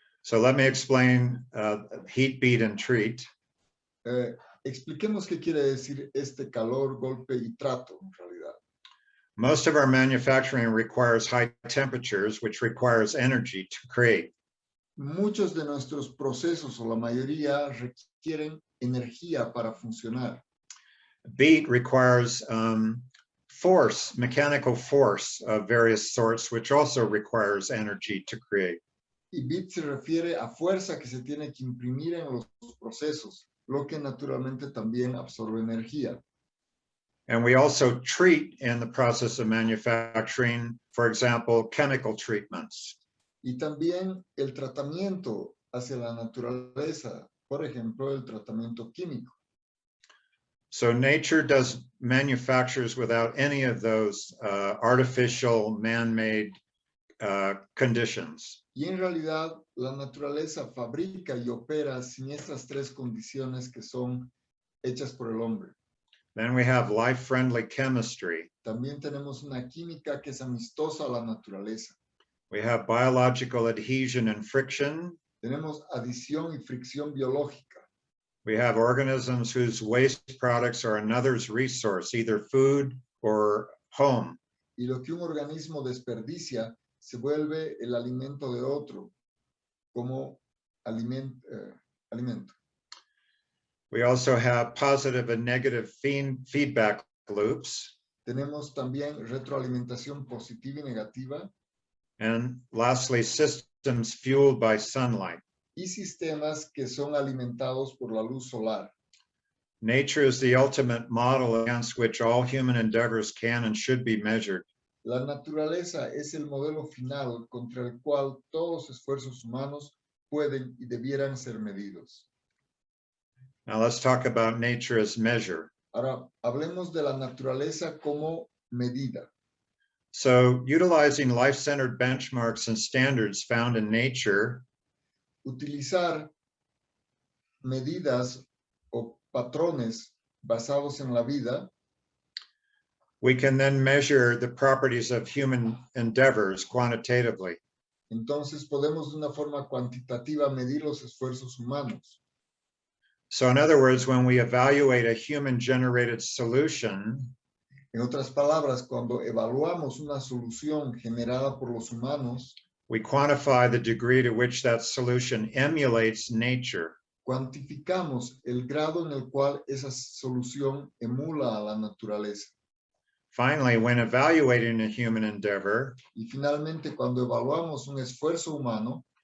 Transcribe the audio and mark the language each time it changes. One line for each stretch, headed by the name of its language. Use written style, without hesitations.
English: So let me explain heat, beat, and treat.
Spanish: Expliquemos qué quiere decir este calor, golpe y trato en realidad.
English: Most of our manufacturing requires high temperatures, which requires energy to create.
Spanish: Muchos de nuestros procesos, o la mayoría, requieren energía para funcionar.
English: Beat requires force, mechanical force of various sorts, which also requires energy to create.
Spanish: Y bit se refiere a fuerza que se tiene que imprimir en los procesos, lo que naturalmente también absorbe energía.
English: And we also treat in the process of manufacturing, for example, chemical treatments.
Spanish: Y también el tratamiento hacia la naturaleza, por ejemplo, el tratamiento químico.
English: So nature does manufactures without any of those artificial man-made conditions.
Spanish: Y en realidad, la naturaleza fabrica y opera sin estas tres condiciones que son hechas por el hombre.
English: Then we have life-friendly chemistry.
Spanish: También tenemos una química que es amistosa a la naturaleza.
English: We have biological adhesion and friction.
Spanish: Tenemos adición y fricción biológica.
English: We have organisms whose waste products are another's resource, either food or home.
Spanish: Y lo que un organismo desperdicia se vuelve el alimento de otro, como alimento.
English: We also have positive and negative feedback loops.
Spanish: Tenemos también retroalimentación positiva y negativa.
English: And lastly, systems fueled by sunlight.
Spanish: Y sistemas que son alimentados por la luz solar.
English: Nature is the ultimate model against which all human endeavors can and should be measured.
Spanish: La naturaleza es el modelo final contra el cual todos los esfuerzos humanos pueden y debieran ser medidos.
English: Now let's talk about nature as measure.
Spanish: Ahora, hablemos de la naturaleza como medida.
English: So utilizing life-centered benchmarks and standards found in nature,
Spanish: Utilizar medidas o patrones basados en la vida,
English: we can then measure the properties of human endeavors quantitatively.
Spanish: entonces podemos de una forma cuantitativa medir los esfuerzos humanos.
English: So in other words, when we evaluate a human-generated solution,
Spanish: En otras palabras, cuando evaluamos una solución generada por los humanos,
English: we quantify the degree to which that solution emulates nature.
Spanish: cuantificamos el grado en el cual esa solución emula a la naturaleza.
English: Finally, when evaluating a human endeavor,
Spanish: Y finalmente, cuando evaluamos un esfuerzo humano,